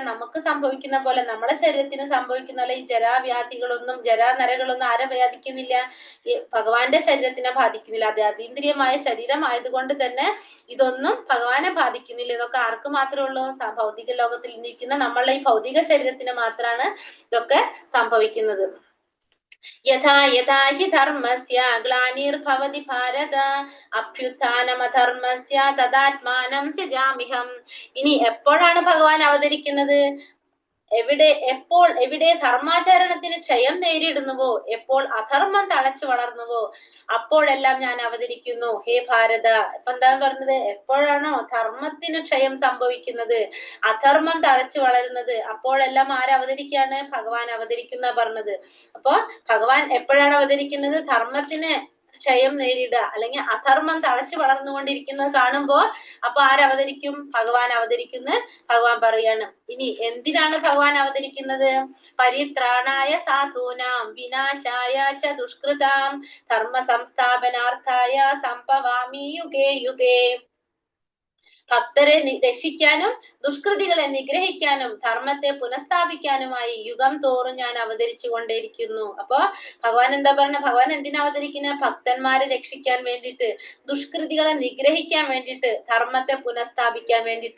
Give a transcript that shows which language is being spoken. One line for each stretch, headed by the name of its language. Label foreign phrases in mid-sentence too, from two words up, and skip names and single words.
Malayalam: നമുക്ക് സംഭവിക്കുന്ന പോലെ, നമ്മുടെ ശരീരത്തിന് സംഭവിക്കുന്ന പോലെ ഈ ജരാവ്യാധികളൊന്നും, ജരാനരകളൊന്നും ആരെ ബാധിക്കുന്നില്ല? ഈ ഭഗവാന്റെ ശരീരത്തിനെ ബാധിക്കുന്നില്ല. അത് അതീന്ദ്രിയമായ ശരീരം ആയതുകൊണ്ട് തന്നെ ഇതൊന്നും ഭഗവാനെ ബാധിക്കുന്നില്ല. ഇതൊക്കെ ആർക്ക് മാത്രമേ ഉള്ളൂ? ഭൗതിക ലോകത്തിൽ നിൽക്കുന്ന നമ്മളുടെ ഈ ഭൗതിക ശരീരത്തിന് മാത്രമാണ് ഇതൊക്കെ സംഭവിക്കുന്നത്.
Sanskrit: യഥാ യഥാ ഹി ധർമ്മസ്യ ഗ്ലാനിർഭവതി ഭാരത അഭ്യുത്ഥാനമധർമ്മസ്യ തദാത്മാനം സൃജാമ്യഹം.
Malayalam: ഇനി എപ്പോഴാണ് ഭഗവാൻ അവതരിക്കുന്നത്? എവിടെ ധർമാചരണത്തിന് ക്ഷയം നേരിടുന്നുവോ, എപ്പോൾ അധർമ്മം തഴച്ചു വളർന്നുവോ, അപ്പോഴെല്ലാം ഞാൻ അവതരിക്കുന്നു ഹേ ഭാരത. ഇപ്പൊ എന്താണ് പറഞ്ഞത്? എപ്പോഴാണോ ധർമ്മത്തിന് ക്ഷയം സംഭവിക്കുന്നത്, അധർമ്മം തഴച്ചു വളരുന്നത്, അപ്പോഴെല്ലാം ആരവതരിക്കാണ്? ഭഗവാൻ അവതരിക്കുന്ന പറഞ്ഞത്. അപ്പൊ ഭഗവാൻ എപ്പോഴാണ് അവതരിക്കുന്നത്? ധർമ്മത്തിന് ക്ഷയം നേരിടുക, അല്ലെങ്കിൽ അധർമ്മം തഴച്ചു വളർന്നുകൊണ്ടിരിക്കുന്നത് കാണുമ്പോ അപ്പൊ ആരവതരിക്കും? ഭഗവാൻ അവതരിക്കുന്ന ഭഗവാൻ പറയാണ്. ഇനി എന്തിനാണ് ഭഗവാൻ അവതരിക്കുന്നത്?
Sanskrit: പരിത്രാണായ സാധൂനാം വിനാശായ ച ദുഷ്കൃതാം ധർമ്മ സംസ്ഥാപനാർത്ഥായ സംഭവാമി യുഗേ യുഗേ.
Malayalam: ഭക്തരെ രക്ഷിക്കാനും ദുഷ്കൃതികളെ നിഗ്രഹിക്കാനും ധർമ്മത്തെ പുനഃസ്ഥാപിക്കാനുമായി യുഗം തോറും ഞാൻ അവതരിച്ചു കൊണ്ടേയിരിക്കുന്നു. അപ്പൊ ഭഗവാൻ എന്താ പറഞ്ഞ? ഭഗവാൻ എന്തിനാ അവതരിക്കുന്നത്? ഭക്തന്മാരെ രക്ഷിക്കാൻ വേണ്ടിയിട്ട്, ദുഷ്കൃതികളെ നിഗ്രഹിക്കാൻ വേണ്ടിയിട്ട്, ധർമ്മത്തെ പുനഃസ്ഥാപിക്കാൻ വേണ്ടിയിട്ട്.